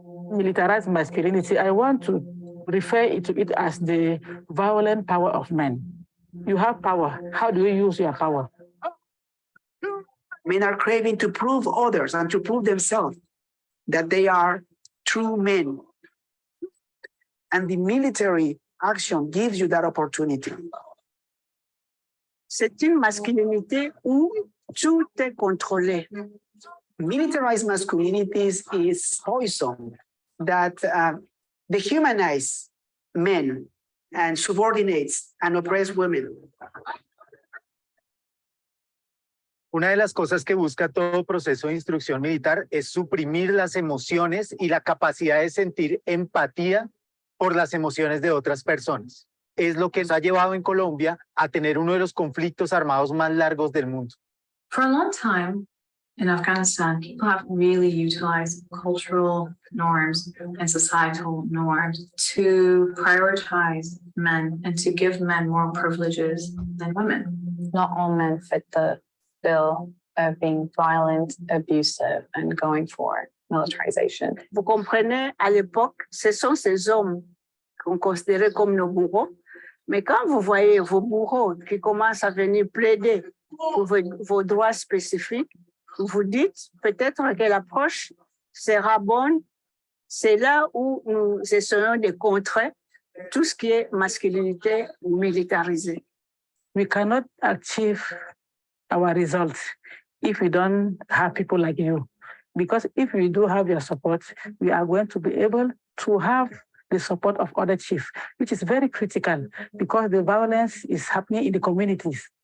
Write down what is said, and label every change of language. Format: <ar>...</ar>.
<en>Militarized masculinity, I want to refer to it as the violent power of men. You have power. How do you use your power? Men are craving to prove others and to prove themselves that they are true men. And the military action gives you that opportunity.</en> <fr>C'est une masculinité où tout est contrôlé.</fr> <en>Militarized masculinities is poison that dehumanize men and subordinates and oppress women.</en> <es>Una de las cosas que busca todo proceso de instrucción militar es suprimir las emociones y la capacidad de sentir empatía por las emociones de otras personas. Es lo que nos ha llevado en Colombia a tener uno de los conflictos armados más largos del mundo.</es> <en>For a long time in Afghanistan, people have really utilized cultural norms and societal norms to prioritize men and to give men more privileges than women. Not all men fit the bill of being violent, abusive, and going for militarization.</en> <fr>Vous comprenez, à l'époque, ce sont ces hommes qu'on considérait comme nos bourreaux. Mais quand vous voyez vos bourreaux qui commencent à venir plaider pour vos droits spécifiques, vous vous dites peut-être que l'approche sera bonne. C'est là où nous essayons de contrer tout ce qui est masculinité militarisée.</fr> <en>We cannot achieve our results if we don't have people like you. Because if we do have your support, we are going to be able to have the support of other chiefs, which is very critical because the violence is happening in the communities.</en>